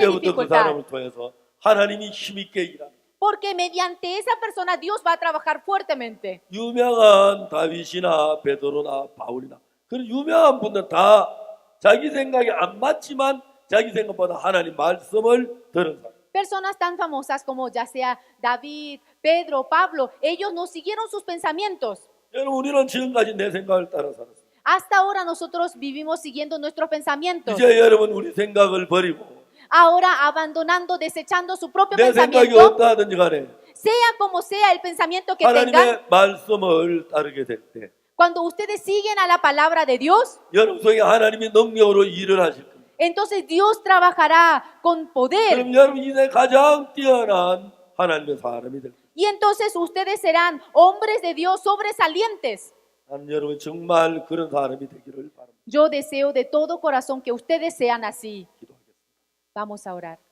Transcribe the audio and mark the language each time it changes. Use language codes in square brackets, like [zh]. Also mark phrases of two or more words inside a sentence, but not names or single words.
[ko] 그때부터 그 [es] dificultad. [ko] 사람을 통해서 하나님이 힘있게 일합니다. [es] Porque mediante esa persona Dios va a trabajar fuertemente. [ko] 유명한 다윗이나 베드로나 바울이나 그런 유명한 분들 다 자기 생각이 안 맞지만 자기 생각보다 하나님 말씀을 들은 사람. [es] Personas tan famosas como ya sea David, Pedro, Pablo, ellos no siguieron sus pensamientos. [ko] 여러분 우리는 지금까지 내 생각을 따라 살았어요. [es] Hasta ahora nosotros vivimos siguiendo nuestros pensamientos. [ko] 이제 여러분 우리 생각을 버리고 [es] Ahora abandonando, desechando su propio [ko] 내 생각이 [es] pensamiento, [ko] 어떠하든지 간에 [es] sea como sea el pensamiento que tengan, [ko] 하나님의 말씀을 따르게 될 때 [es] cuando ustedes siguen a la palabra de Dios, [ko] 여러분 속에 하나님이 능력으로 일을 하실 겁니다. [es] entonces Dios trabajará con poder. [ko] 그럼 여러분 인생 가장 뛰어난 하나님의 사람이 될 겁니다. [es] Y entonces ustedes serán hombres de Dios sobresalientes. [ko] 나는 여러분 정말 그런 사람이 되기를 바랍니다. [es] Yo deseo de todo corazón que ustedes sean así. [ko] 기도하겠습니다. [es] Vamos a orar.